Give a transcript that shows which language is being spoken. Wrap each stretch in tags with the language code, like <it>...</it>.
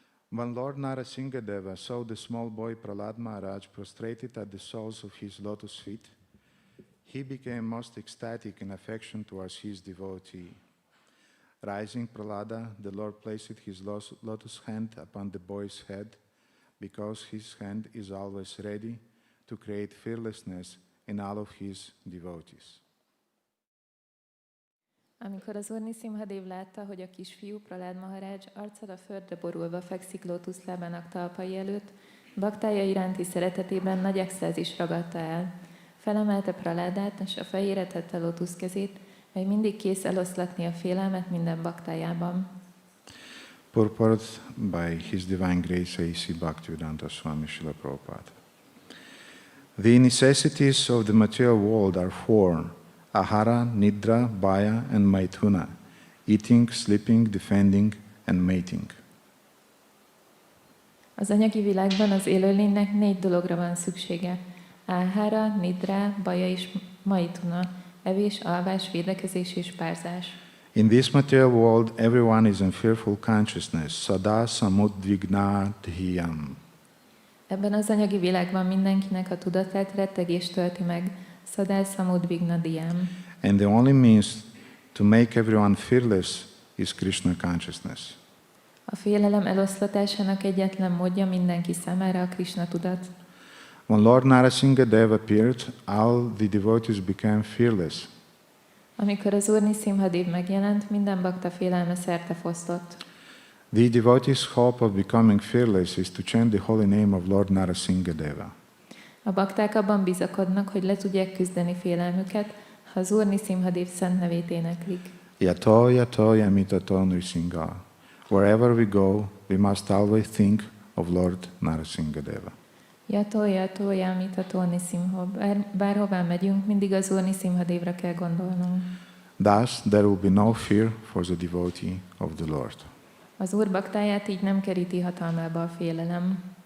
<en>When Lord Nṛsimha saw the small boy Prahlad Maharaj prostrated at the soles of his lotus feet, he became most ecstatic in affection towards his devotee. Rising Prahlada, the Lord placed his lotus hand upon the boy's head, because his hand is always ready to create fearlessness in all of his devotees.</en> <hu>Amikor az Úr Nṛsimha látta, hogy a kisfiú Prahlad Maharaj arccal a földre borulva fekszik lótuszlábának talpai előtt, baktája iránti szeretetében nagy extázis ragadta el. Felemelte Prahládát, és a fejére tette lótuszkezét, mely mindig kész eloszlatni a félelmet minden baktájában.</hu> <en>Purport by His Divine Grace A.C. Bhaktivedanta Swami Srila Prabhupada. The necessities of the material world are four: ahara, nidra, bhaya, and maithuna, eating, sleeping, defending, and mating.</en> <hu>Az anyagi világban az élőlénynek 4 dologra van szüksége: áhára, nidra, baja és maithuna, evés, alvás, védekezés és párzás.</hu> <en>In this material world, everyone is in fearful consciousness,</en> <sa>sada samudvignadhyam.</sa> <hu>Ebben az anyagi világban mindenkinek a tudatát rettegés tölti meg,</hu> <sa>sada samudvignadhyam.</sa> <en>And the only means to make everyone fearless is Krishna consciousness.</en> <hu>A félelem eloszlatásának egyetlen módja mindenki számára a Krishna tudat.</hu> <en>When Lord Nṛsimha appeared, all the devotees became fearless.</en> <hu>Amikor az Úr Nṛsimha megjelent, minden bakta félelme szerte fosztott.</hu> <en>The devotees' hope of becoming fearless is to chant the holy name of Lord Nṛsimha.</en> <hu>A bakták abban bizakodnak, hogy le tudják küzdeni félelmüket, ha az Úr Nṛsimha szent nevét éneklik.</hu> <sa>Yato yato yamitato Nṛsimha.</sa> <en>Wherever we go, we must always think of Lord Nṛsimha.</en> <sa>Yato yato yamitato Nṛsimha.</sa> <hu>Bárhová megyünk, mindig az Úr Nṛsimha kell gondolnunk.</hu> <en>Thus, there will be no fear for the devotee of the Lord.</en> <hu>Az Úr baktáját így nem keríti hatalmába a félelem.</hu>